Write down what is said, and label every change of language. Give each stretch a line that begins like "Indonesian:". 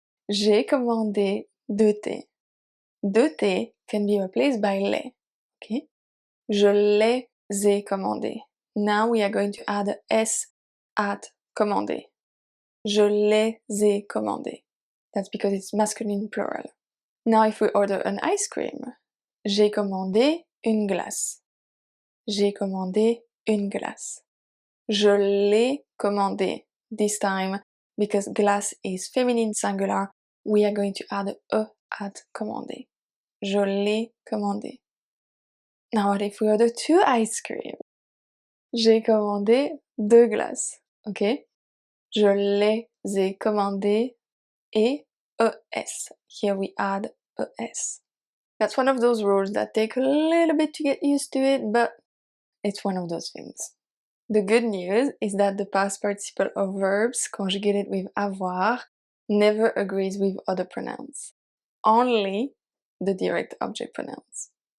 French: J'ai commandé deux thés. Deux thés
English: can be replaced by
French: les.
English: Okay?
French: Je les ai commandés.
English: Now we are going to add S at commandé.
French: Je les ai commandés.
English: That's because it's masculine plural. Now if we order an ice cream,
French: j'ai commandé une glace. J'ai commandé une glace. Je l'ai commandé.
English: This time, because glace is feminine singular, we are going to add e at commandé.
French: Je l'ai commandé.
English: Now what if we order two ice cream?
French: J'ai commandé deux glaces.
English: Okay?
French: Je les ai commandées et ES.
English: Here we add ES. That's one of those rules that take a little bit to get used to it, but it's one of those things. The good news is that the past participle of verbs conjugated with avoir never agrees with other pronouns. Only the direct object pronouns.